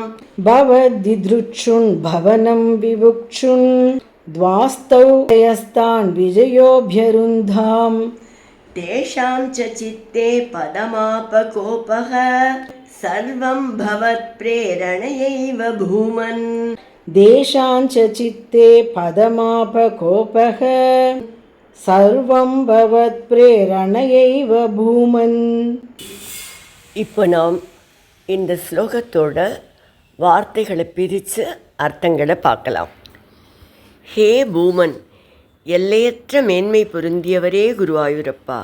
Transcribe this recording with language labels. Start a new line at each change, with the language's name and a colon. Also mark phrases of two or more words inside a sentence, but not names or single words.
Sanskrit: भवद्दिदृक्षुन् भवनं विवुक्षुन् द्वास्तौ जयस्तान् विजयोऽभ्यरुन्धाम् तेषां च चित्ते पदमापकोपः सर्वं भवत्प्रेरणयैव भूमन् देशां च चित्ते पदमापकोपः सर्वं भवत् प्रेरणयैव भूमन्.
Tamil: இப்போ நாம் இந்த ஸ்லோகத்தோட வார்த்தைகளை பிரித்து அர்த்தங்களை பார்க்கலாம். ஹே பூமன், எல்லையற்ற மேன்மை பொருந்தியவரே குருவாயூரப்பா.